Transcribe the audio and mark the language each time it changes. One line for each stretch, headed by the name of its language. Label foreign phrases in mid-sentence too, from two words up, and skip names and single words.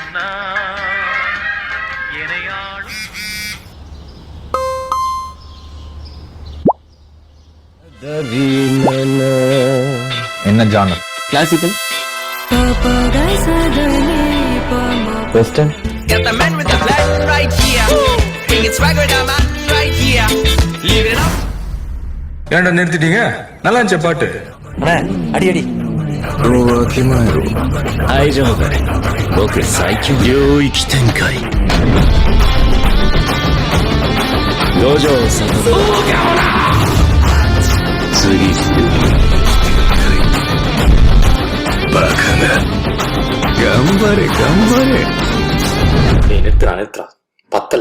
Tamil: என்ன ஜானர்? கிளாசிக்கல், வெஸ்டர்ன்.
English: Got the man with the black right here. Bring it swag with the man right here. Live it up.
Tamil: ஏன்டா நிறுத்திட்டீங்க? நல்லா இருந்துச்சு பாட்டு. அடி அடி.
Japanese: 愛情だね。僕最強領域展開。五条悟。次。バカな。頑張れ頑張れ。
Tamil: நிறுத்துறா பத்தல.